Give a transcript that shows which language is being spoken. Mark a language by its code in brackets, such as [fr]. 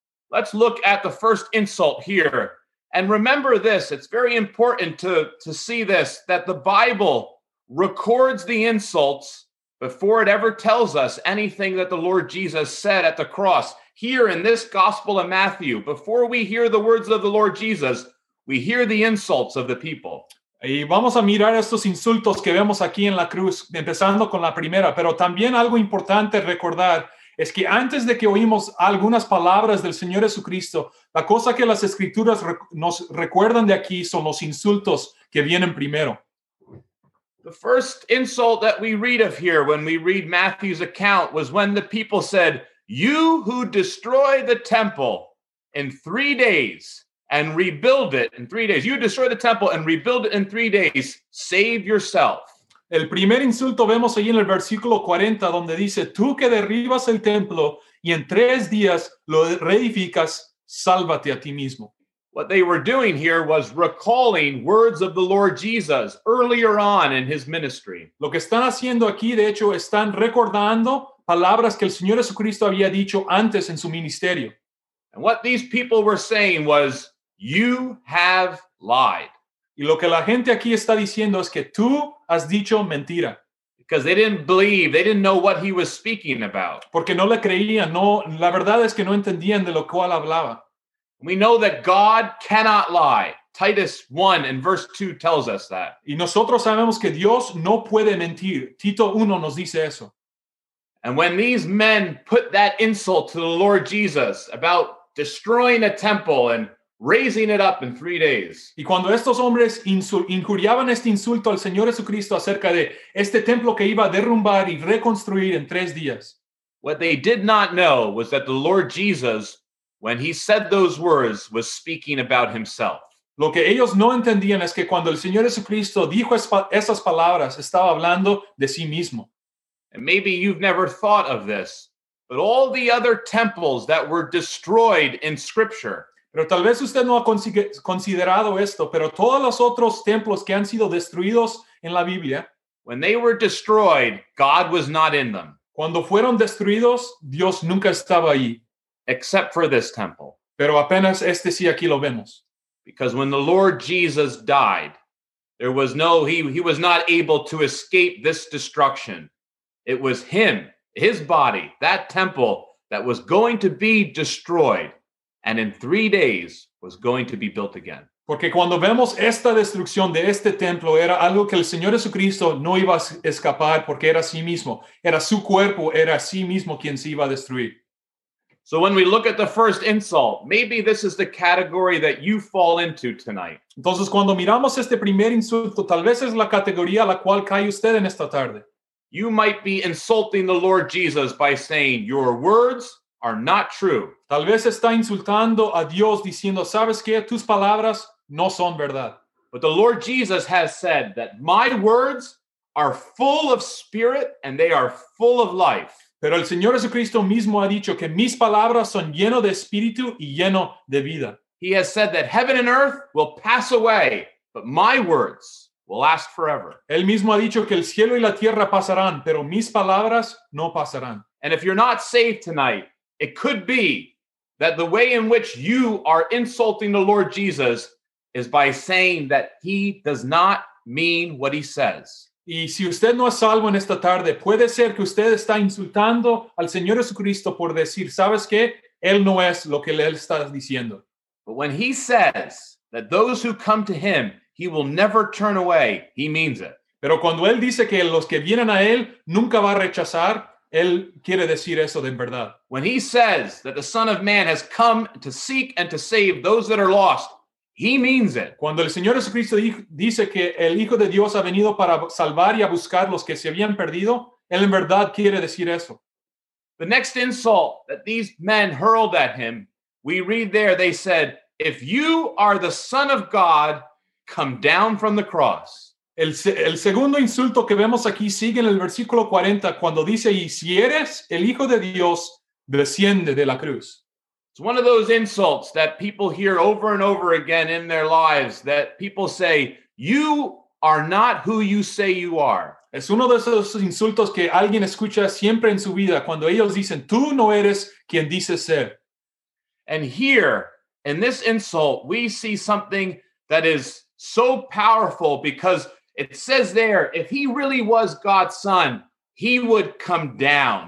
[en] Let's look at the first insult here. And remember this, it's very important to see this, that the Bible records the insults before it ever tells us anything that the Lord Jesus said at the cross. Here in this Gospel of Matthew, before we hear the words of the Lord Jesus, we hear the insults of the people. [es] Y vamos a mirar estos insultos que vemos aquí en la cruz, empezando con la primera. Pero también algo importante recordar es que antes de que oímos algunas palabras del Señor Jesucristo, la cosa que las Escrituras nos recuerdan de aquí son los insultos que vienen primero. [en] The first insult that we read of here when we read Matthew's account was when the people said, "You who destroy the temple in 3 days and rebuild it in 3 days, you destroy the temple and rebuild it in 3 days, save yourself." [es] El primer insulto vemos ahí en el versículo 40, donde dice, "Tú que derribas el templo y en 3 días lo reedificas, sálvate a ti mismo." [en] What they were doing here was recalling words of the Lord Jesus earlier on in his ministry. [es] Lo que están haciendo aquí, de hecho, están recordando palabras que el Señor Jesucristo había dicho antes en su ministerio. [en] And what these people were saying was, "You have lied." [es] Y lo que la gente aquí está diciendo es que tú has dicho mentira. [en] Because they didn't believe, they didn't know what he was speaking about. [es] Porque no le creían, no, la verdad es que no entendían de lo cual hablaba. [en] We know that God cannot lie. Titus 1 and verse 2 tells us that. [es] Y nosotros sabemos que Dios no puede mentir. Tito 1 nos dice eso. [en] And when these men put that insult to the Lord Jesus about destroying a temple and raising it up in 3 days. [es] Y cuando estos hombres injuriaban este insulto al Señor Jesucristo acerca de este templo que iba a derrumbar y reconstruir en 3 días. [en] What they did not know was that the Lord Jesus, when he said those words, was speaking about himself. [es] Lo que ellos no entendían es que cuando el Señor Jesucristo dijo esas palabras, estaba hablando de sí mismo. [en] And maybe you've never thought of this, but all the other temples that were destroyed in Scripture. [es] Pero tal vez usted no ha considerado esto, pero todos los otros templos que han sido destruidos en la Biblia. [en] When they were destroyed, God was not in them. [es] Cuando fueron destruidos, Dios nunca estaba ahí. [en] Except for this temple. [es] Pero apenas este sí aquí lo vemos. [en] Because when the Lord Jesus died, there was no, he was not able to escape this destruction. It was him, his body, that temple that was going to be destroyed and in 3 days was going to be built again. [es] Porque cuando vemos esta destrucción de este templo, era algo que el Señor Jesucristo no iba a escapar porque era sí mismo. Era su cuerpo, era sí mismo quien se iba a destruir. [en] So when we look at the first insult, maybe this is the category that you fall into tonight. [es] Entonces, cuando miramos este primer insulto, tal vez es la categoría a la cual cae usted en esta tarde. [en] You might be insulting the Lord Jesus by saying, "Your words are not true." [es] Tal vez está insultando a Dios diciendo, "¿Sabes qué? Tus palabras no son verdad." [en] But the Lord Jesus has said that my words are full of spirit and they are full of life. [es] Pero el Señor Jesucristo mismo ha dicho que mis palabras son lleno de espíritu y lleno de vida. [en] He has said that heaven and earth will pass away, but my words will last forever. [es] Él mismo ha dicho que el cielo y la tierra pasarán, pero mis palabras no pasarán. [en] And if you're not saved tonight, it could be that the way in which you are insulting the Lord Jesus is by saying that he does not mean what he says. [es] Y si usted no es salvo en esta tarde, puede ser que usted está insultando al Señor Jesucristo por decir, ¿sabes qué? Él no es lo que él está diciendo. [en] But when he says that those who come to him, he will never turn away, he means it. [es] Pero cuando él dice que los que vienen a él nunca va a rechazar, él quiere decir eso de verdad. [en] When he says that the Son of Man has come to seek and to save those that are lost, he means it. [es] Cuando el Señor Jesucristo dice que el Hijo de Dios ha venido para salvar y a buscar los que se habían perdido, él en verdad quiere decir eso. [en] The next insult that these men hurled at him, we read there, they said, if you are the Son of God, come down from the cross. [es] El segundo insulto que vemos aquí sigue en el versículo 40, cuando dice, y si eres el Hijo de Dios, desciende de la cruz. [en] It's one of those insults that people hear over and over again in their lives, that people say, you are not who you say you are. [es] Es uno de esos insultos que alguien escucha siempre en su vida, cuando ellos dicen, tú no eres quien dices ser. [en] And here, in this insult, we see something that is so powerful, because it says there, if he really was God's son, he would come down.